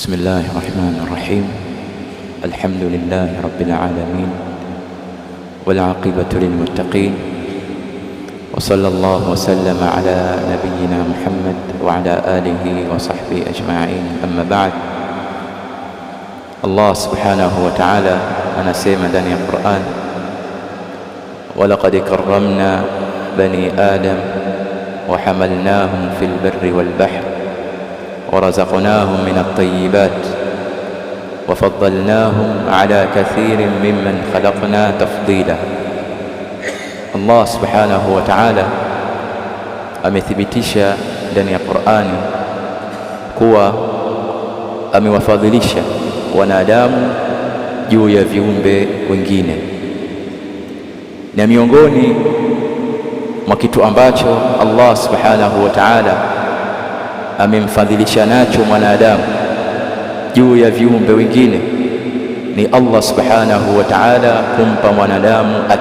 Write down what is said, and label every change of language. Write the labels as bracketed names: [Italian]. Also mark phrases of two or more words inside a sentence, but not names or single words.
[Arabic] بسم الله الرحمن الرحيم. الحمد لله رب العالمين والعاقبة للمتقين، وصلى الله وسلم على نبينا محمد وعلى آله وصحبه أجمعين. أما بعد، الله سبحانه وتعالى [Swahili] anasema ndani ya [Arabic] Qur'an, ولقد كرمنا بني آدم وحملناهم في البر والبحر ورزقناهم من الطيبات وفضلناهم على كثير ممن خلقنا تفضيلا. الله سبحانه وتعالى [Swahili] amethibitisha ndani ya Qur'ani kuwa amewafadhilisha wanadamu juu ya viumbe wengine, na miongoni mwa kitu ambacho [Arabic] الله سبحانه وتعالى [Swahili] amemfadhilisha nacho mwanadamu juu ya viumbe wengine ni [Arabic] الله سبحانه وتعالى [Swahili] kumpa mwanadamu